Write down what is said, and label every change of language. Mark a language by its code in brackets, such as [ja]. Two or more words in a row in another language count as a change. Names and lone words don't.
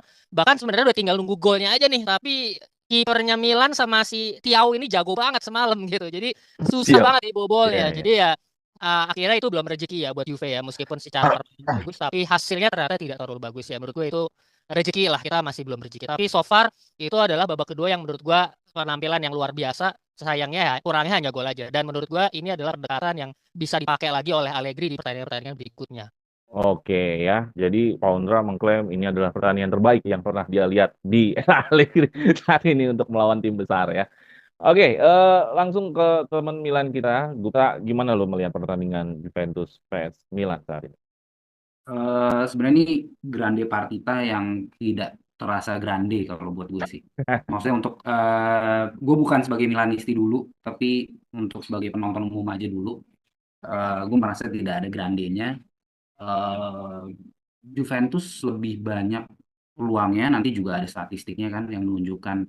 [id] Bahkan sebenarnya udah tinggal nunggu golnya aja nih, tapi kipernya Milan sama si Thiaw ini jago banget semalam gitu. Jadi susah Siap. banget Iya, dibobolnya. iya. Jadi ya akhirnya itu belum rezeki ya buat Juve ya, meskipun secara permainan bagus tapi hasilnya ternyata tidak terlalu bagus ya. Menurut gue itu rezeki lah, kita masih belum rezeki. Tapi [en] so far [id] itu adalah babak kedua yang menurut gue penampilan yang luar biasa. Sayangnya ya kurangnya hanya gol aja. Dan menurut gue ini adalah pendekatan yang bisa dipakai lagi oleh Allegri di pertandingan-pertandingan berikutnya. Oke ya, jadi Poundra mengklaim ini adalah pertandingan terbaik yang pernah dia lihat di era Allegri saat ini untuk melawan tim besar ya. Oke, langsung ke teman Milan kita. Guta, gimana lo melihat pertandingan Juventus vs Milan saat ini? Sebenarnya ini [it] grande partita [id] yang tidak terasa grande kalau buat gue sih. Maksudnya untuk gue bukan sebagai Milanisti dulu, tapi untuk sebagai penonton umum aja dulu, gue merasa tidak ada grandenya. eh, Juventus lebih banyak peluangnya, nanti juga ada statistiknya kan yang menunjukkan.